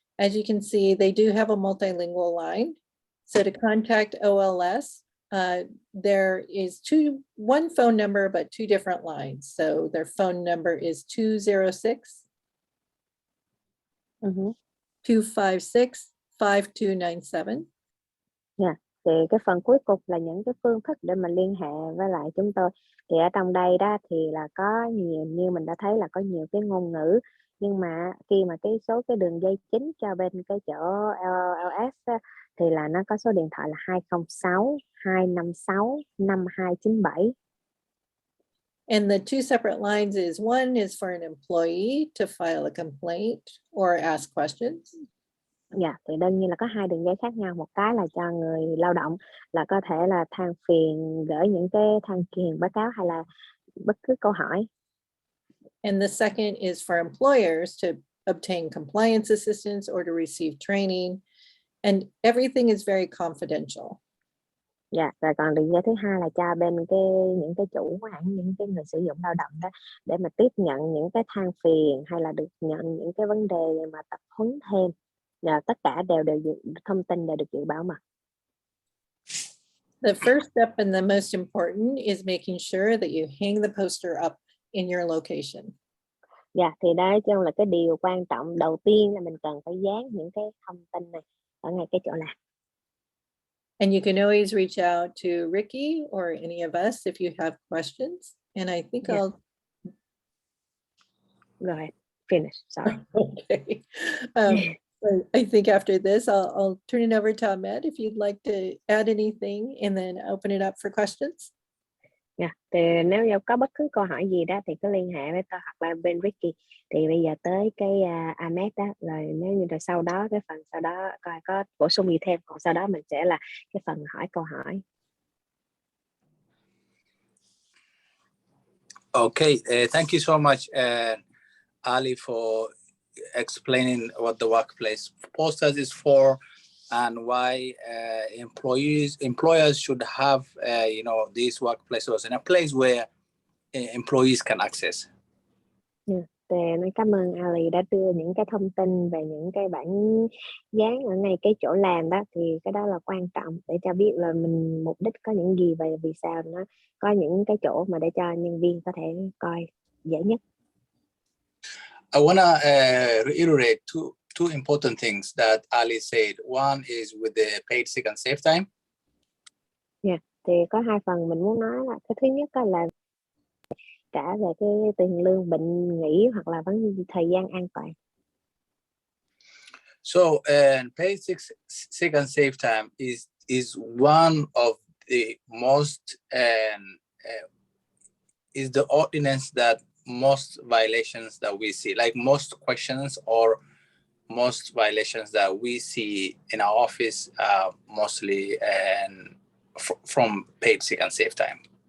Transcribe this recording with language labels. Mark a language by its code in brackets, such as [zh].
[en] As you can see, they do have a multilingual line. So to contact OLS, there is one phone number, but two different lines. So their phone number is 206 256 5297. [vi] Thì cái phần cuối cùng là những cái phương thức để mà liên hệ với lại chúng tôi. Thì ở trong đây đó thì là có nhiều, như mình đã thấy là có nhiều cái ngôn ngữ, nhưng mà khi mà cái số cái đường dây chính cho bên cái chỗ LLS á, thì là nó có số điện thoại là 206 256 5297. [en] And the two separate lines is one is for an employee to file a complaint or ask questions. [vi] Dạ, thì đương nhiên là có hai đường dây khác nhau. Một cái là cho người lao động là có thể là than phiền, gửi những cái than phiền báo cáo hay là bất cứ câu hỏi. [en] And the second is for employers to obtain compliance assistance or to receive training. And everything is very confidential. [vi] Dạ, rồi còn đường dây thứ hai là cho bên những cái chủ hãng, những cái người sử dụng lao động đó để mà tiếp nhận những cái than phiền hay là được nhận những cái vấn đề mà tập huấn thêm. Và tất cả thông tin đều được giữ bảo mật. [en] The first step and the most important is making sure that you hang the poster up in your location. [vi] Dạ, thì đó chung là cái điều quan trọng đầu tiên là mình cần phải dán những cái thông tin này ở ngay cái chỗ làm. [en] And you can always reach out to Ricky or any of us if you have questions. And I think Yeah. I'll Go ahead, finish, sorry. okay. I think after this, I'll turn it over to Ahmed if you'd like to add anything and then open it up for questions. [vi] Dạ, thì nếu như có bất cứ câu hỏi gì đó thì cứ liên hệ với tôi hoặc là bên Ricky. Thì bây giờ tới cái Ahmed đó, rồi nếu như là sau đó cái phần sau đó coi có bổ sung gì thêm, còn sau đó mình sẽ là cái phần hỏi câu hỏi. [en] Okay, thank you so much, Ali, for explaining what the workplace posters is for and why employers should have these workplaces in a place where employees can access. [vi] Thì cảm ơn Ali đã đưa những cái thông tin về những cái bảng dán ở ngay cái chỗ làm đó, thì cái đó là quan trọng để cho biết là mình mục đích có những gì và vì sao nó có những cái chỗ mà để cho nhân viên có thể coi dễ nhất. [en] I want to reiterate two important things that Ali said. One is with the paid sick and safe time. [vi] Thì có hai phần mình muốn nói là cái thứ nhất là trả về cái tiền lương bệnh nghỉ hoặc là thời gian an toàn. [en] So paid sick and safe time is one of the most is the ordinance that most violations that we see, like most questions or most violations that we see in our office, mostly from paid sick and safe time.